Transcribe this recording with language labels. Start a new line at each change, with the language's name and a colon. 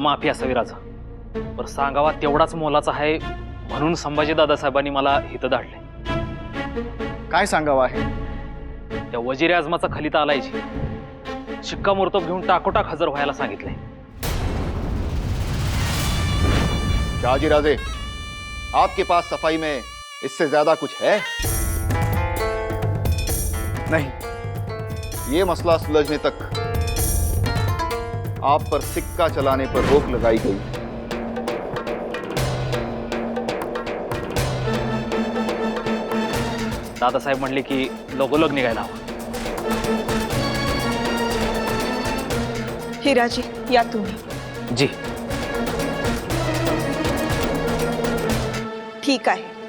Marathi: माफी असावी राजा, पर सांगावा तेवढाच मोलाचा आहे म्हणून संभाजी दादासाहेबांनी मला इथं धाडले. काय सांगावं आहे? त्या वजीर आजमाचा खलिता आलायची शिक्कामोर्तब घेऊन टाकोटाक हजर व्हायला सांगितले.
Hindi: शहाजी राजे, आपके पास सफाई में इससे ज्यादा कुछ है? नहीं. ये मसला सुलझने तक आप पर सिक्का चलाने पर रोक लगाई गई.
Marathi: दादासाहेब म्हणले की लगोलग निघायला हवं. हिराजी, या तुम्ही. जी. ठीक आहे.